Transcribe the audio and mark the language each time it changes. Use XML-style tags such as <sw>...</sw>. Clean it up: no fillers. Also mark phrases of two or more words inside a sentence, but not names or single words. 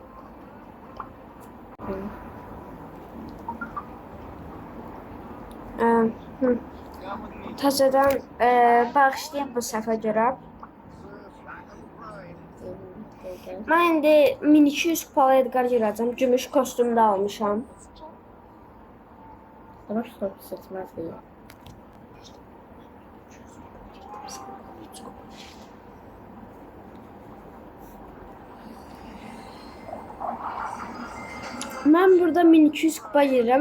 <az>Təzədən bağışlayın bu səhvə görə. Mən indi 1200 kupalı Edgar girəcəm. Gümüş kostyumda almışam.</az> <tr>Savaş topu seçmez değil.</tr> <az>Mən burada 1200 kupa girirəm.</az>